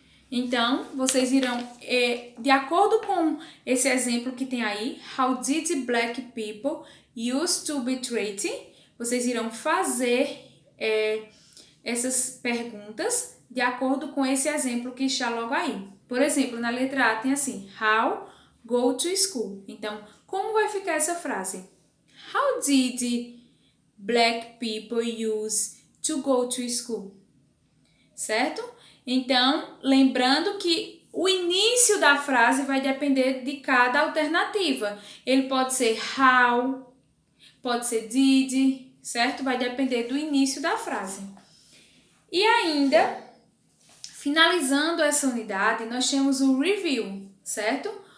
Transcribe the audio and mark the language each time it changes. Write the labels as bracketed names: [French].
[Portuguese] Então, vocês irão, de acordo com esse exemplo que tem aí, [English] how did black people used to be treated? [Portuguese] Vocês irão fazer essas perguntas de acordo com esse exemplo que está logo aí. Por exemplo, na letra A tem assim, [English] how go to school. [Portuguese] Então, como vai ficar essa frase? [English] How did black people use to go to school? [Portuguese] Certo? Então, lembrando que o início da frase vai depender de cada alternativa. Ele pode ser how, pode ser did, certo? Vai depender do início da frase. E ainda, finalizando essa unidade, nós temos o review, certo?